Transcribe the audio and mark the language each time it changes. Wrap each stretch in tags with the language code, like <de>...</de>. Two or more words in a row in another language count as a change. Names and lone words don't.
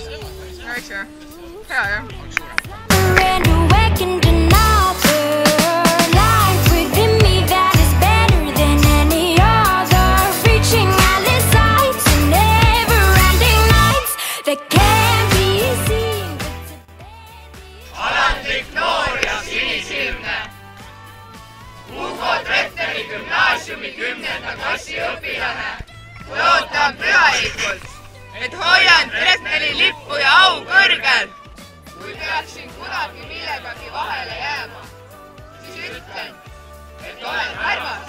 <et>Nice jah? Hea jah?</et> <en>And awakened another life within me that is better than any other, reaching endless heights and never-ending nights that can't be seen.</en> <et>Alandlik noor ja sinisilmne Hugo Tretteri gümnaasiumi 10. klassi õpilane. Loodan pühalikult, et hoian Tretteri lippu ja au kõrgel. Kui peaksin kunagi millegagi vahele jääma, siis ütlen, et olen armas.</et>